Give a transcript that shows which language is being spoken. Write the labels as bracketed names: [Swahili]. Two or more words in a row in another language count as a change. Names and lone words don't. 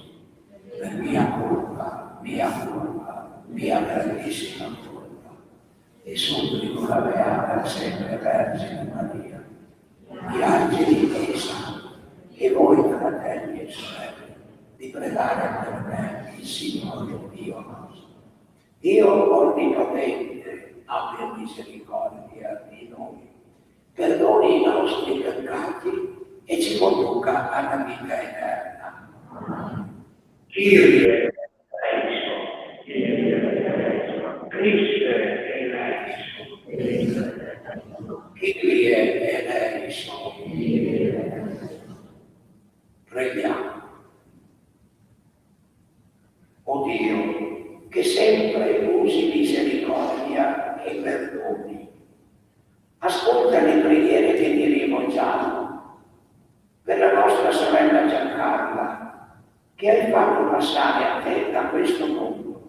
[Italian] Per mia grandissima colpa, e supplico la Beata sempre Vergine Maria, gli angeli e i santi, e voi fratelli e sorelle, di pregare per me il Signore Dio nostro. Dio Onnipotente abbia misericordia di noi, perdoni i nostri peccati e ci conduca alla vita eterna. [Greek] Κύριε ἐλέησον, Χριστὲ ἐλέησον, Κύριε ἐλέησον. [Italian] Preghiamo. O Dio, che sempre usi misericordia e perdoni, ascolta le preghiere che ti rivolgiamo per la nostra sorella Giancarla, che hai fatto passare a te da questo mondo.